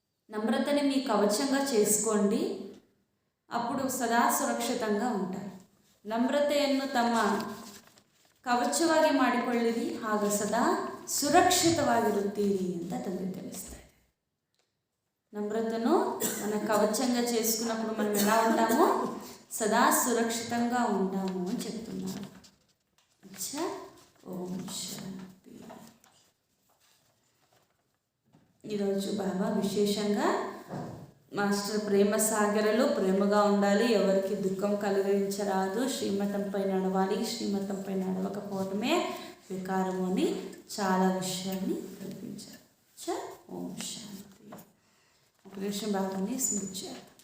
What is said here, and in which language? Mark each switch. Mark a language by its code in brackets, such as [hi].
[te] నమ్రతని మీ కవచంగా చేసుకోండి, అప్పుడు సదా సురక్షితంగా ఉంటారు. [kn] ನಮ್ರತೆಯನ್ನು ತಮ್ಮ ಕವಚವಾಗಿ ಮಾಡಿಕೊಳ್ಳಿರಿ, ಆಗ ಸದಾ ಸುರಕ್ಷಿತವಾಗಿರುತ್ತೀರಿ ಅಂತ ತಂದೆ ತಿಳಿಸ್ತಾರೆ. [te] నమ్రతను మన కవచంగా చేసుకున్నప్పుడు మనం ఎలా ఉంటామో సదా సురక్షితంగా ఉంటాము అని చెప్తున్నారు. అచ్చా, ఓం శాంతి. ఈరోజు బాబా విశేషంగా మాస్టర్ ప్రేమ సాగరలో ప్రేమగా ఉండాలి, ఎవరికి దుఃఖం కలిగించరాదు, శ్రీమతంపై నడవాలి, శ్రీమతంపై నడవకపోవటమే వికారము అని చాలా విషయాన్ని కల్పించారు. అచ్చా, ఓం శాంతి. ఒక నిమిషం బాబాని స్మృతి చేయాలి.